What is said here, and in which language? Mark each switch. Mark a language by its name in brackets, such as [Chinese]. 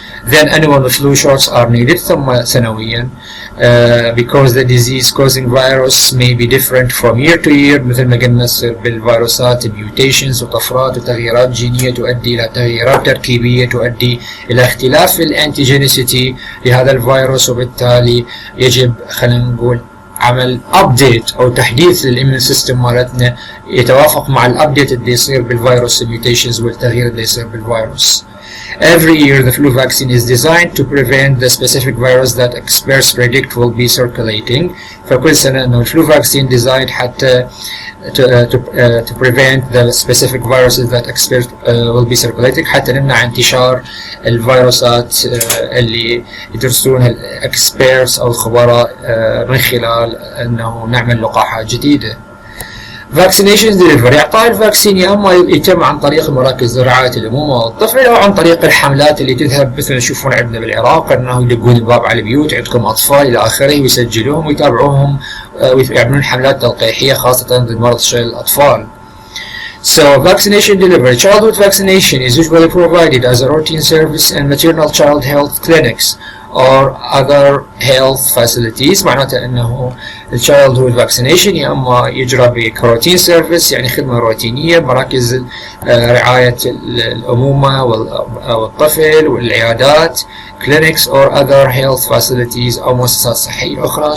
[English] Then annual flu shots are needed [Arabic] ثم سنويا [English] because the disease causing virus may be different from year to year. [Arabic] مثل ما قلنا تصير بالفيروسات mutations وطفرات وتغييرات جينية تؤدي إلى تغييرات تركيبية تؤدي إلى اختلاف في الانتيجينيسيتي لهذا الفيروس وبالتالي يجب خلينا نقول عمل update أو تحديث للإيمون سيستم مالتنا يتوافق مع الابديت اللي يصير بالفيروس mutations والتغيير اللي يصير بالفيروس. [English] Every year the flu vaccine is designed to prevent the specific virus that experts predict will be circulating. [Arabic] فكل سنة إنه الفلو [English] vaccine designed [Arabic] حتى [English] to prevent the specific viruses that experts will be circulating [Arabic] حتى نمنع انتشار الفيروسات اللي يدرسونها الexperts أو الخبراء من خلال إنه نعمل لقاحات جديدة. [English] Vaccination delivery [Arabic] إعطاء الفاكسين يا إما يتم عن طريق مراكز رعاية الأمومة والطفل أو عن طريق الحملات اللي تذهب مثل تشوفون عندنا بالعراق أنه يدقون الباب على البيوت عندكم أطفال إلى آخره ويسجلوهم ويتابعوهم ويعملون حملات تلقيحية خاصة ضد مرض شلل الأطفال. [English] So vaccination delivery. Childhood vaccination is usually provided as a routine service in maternal child health clinics or other health facilities. [Arabic] معناته انه childhood vaccination يا اما يجرى بكروتين سيرفيس يعني خدمة روتينية بمراكز رعاية الأمومة والطفل والعيادات [English] clinics or other health facilities [Arabic] أو مؤسسات صحية أخرى.